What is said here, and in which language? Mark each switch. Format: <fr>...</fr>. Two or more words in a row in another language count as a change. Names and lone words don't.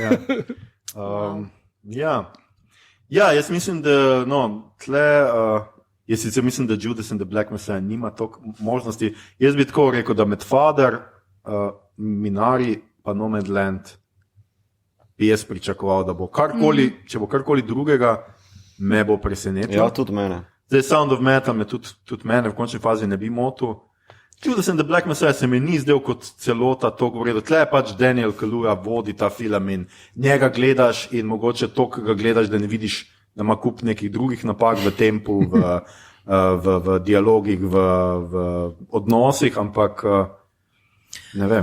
<sl>Ja, jaz mislim, da jaz sicer mislim, da Judas and the Black Messiah nima toliko možnosti. Jaz bi tako rekel, da med Father, Minari pa Nomadland bi jaz pričakoval, da bo karkoli, če bo karkoli drugega, me bo presenetilo. Ja, tudi mene. Zdaj Sound of Metal me tudi mene v končni fazi ne bi motil. Judas and the Black Messiah se mi ni zdel kot celota to govorilo. Tle pač Daniel Kaluuya vodi ta film in njega gledaš in mogoče to, ko ga gledaš, da ne vidiš, da ima kup nekih drugih napak v tempu, v dialogih, v odnosih, ampak ne vem.</sl>